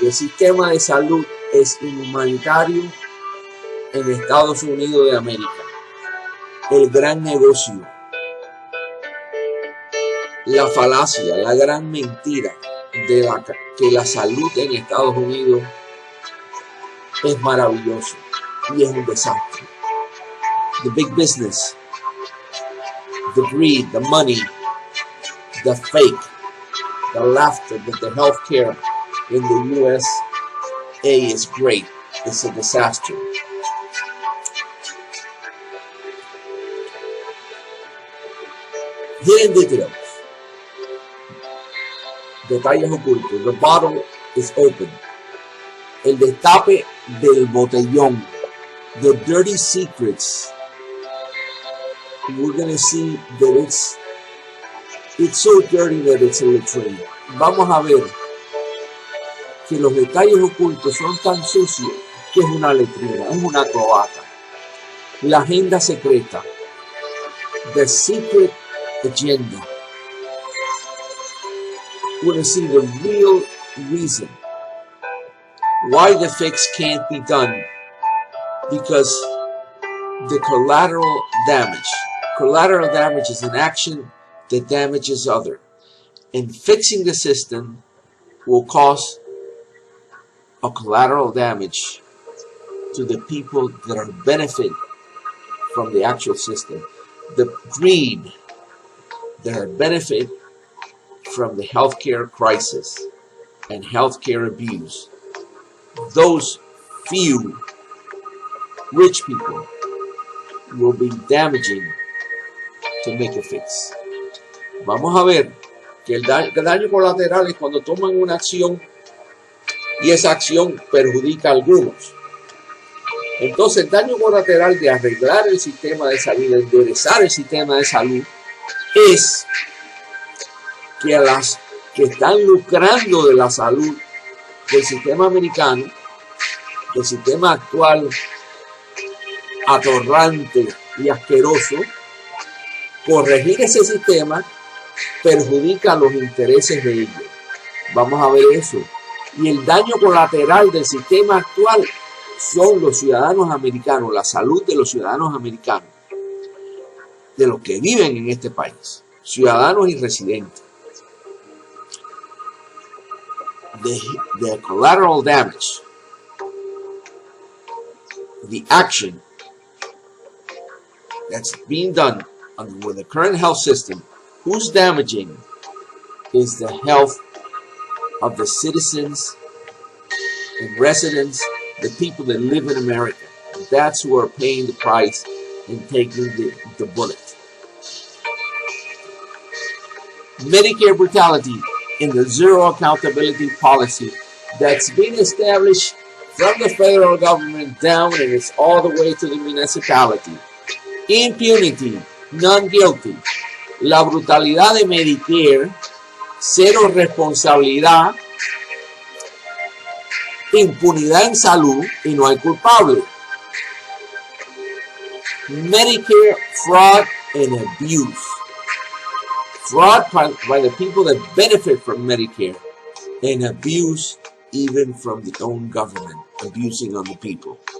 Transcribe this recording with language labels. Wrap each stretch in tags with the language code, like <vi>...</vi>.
<es>El sistema de salud es inhumanitario en Estados Unidos de América. El gran negocio. La falacia, la gran mentira de que la salud en Estados Unidos es maravilloso y es un desastre.</es> <en>The big business, the greed, the money, the fake, the laughter that the healthcare in the USA is great. It's a disaster. Hidden details.</en> <es>Detalles ocultos.</es> <en>The bottle is open.</en> <es>El destape del botellón.</es> <en>The dirty secrets. We're going to see that it's so dirty that it's a latrine.</en> <es>Vamos a ver que los detalles ocultos son tan sucios que es una letrina, es una cloaca. La agenda secreta.</es> <en>The secret agenda. We're going to see the real reason why the fix can't be done, because the collateral damage. Collateral damage is an action that damages other, and fixing the system will cause a collateral damage to the people that are benefit from the actual system. The greed that are benefit from the healthcare crisis and healthcare abuse. Those few rich people will be damaging to make a fix.</en> <es>Vamos a ver que el daño colateral es cuando toman una acción y esa acción perjudica a algunos. Entonces el daño colateral de arreglar el sistema de salud, de enderezar el sistema de salud, es que a las que están lucrando de la salud del sistema americano, del sistema actual atorrante y asqueroso, corregir ese sistema perjudica los intereses de ellos. Vamos a ver eso. Y el daño colateral del sistema actual son los ciudadanos americanos, la salud de los ciudadanos americanos, de los que viven en este país, ciudadanos y residentes.</es> <en>The collateral damage, the action that's being done with the current health system, who's damaging is the health of the citizens and residents, the people that live in America. That's who are paying the price and taking the bullet. Medicare brutality in the zero accountability policy that's been established from the federal government down, and it's all the way to the municipality. Impunity, non-guilty.</en> <es>La brutalidad de Medicare, cero responsabilidad, impunidad en salud y no hay culpable.</es> <en>Medicare fraud and abuse. Fraud by the people that benefit from Medicare, and abuse even from the own government, abusing on the people.</en>